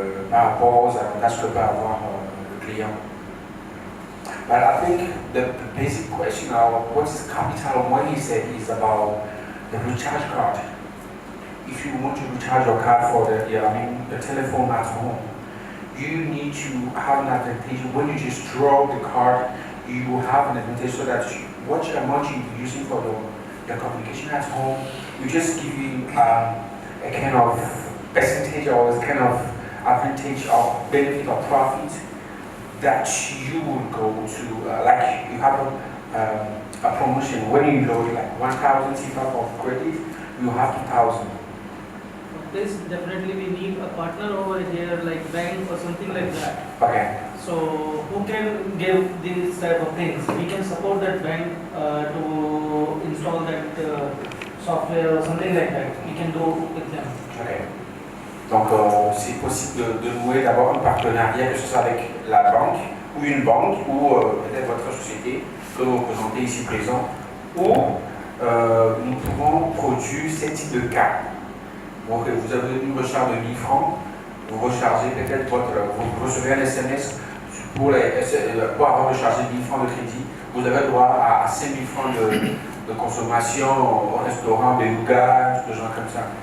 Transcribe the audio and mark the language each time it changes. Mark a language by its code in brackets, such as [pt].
[fr] par rapport aux avantages que peut avoir le client. [en] But I think the basic question of what is capital money said is about the recharge card. If you want to recharge your card for the telephone at home, you need to have an advantage. When you just draw the card, you will have an advantage so that what amount you'll be using for your communication at home, you just give you a kind of percentage or a kind of advantage or benefit or profit that you would go to, like you have a promotion. When you load like 1,000 CFA of credit, you have 2,000. This definitely we need a partner over here, like bank or something like that. Okay. So who can give these type of things? We can support that bank to install that software or something like that. We can do with them. Okay. [fr] Donc c'est possible de nouer d'abord un partenariat, que ce soit avec la banque ou une banque ou peut-être votre société que vous représentez ici présent, où nous pouvons produire ce type de cas. Donc vous avez une recharge de 1000 francs, vous rechargez peut-être vous recevez un SMS pour avoir rechargé 1000 francs de crédit, vous avez droit à 5000 francs de consommation au restaurant, des nougats, des gens comme ça.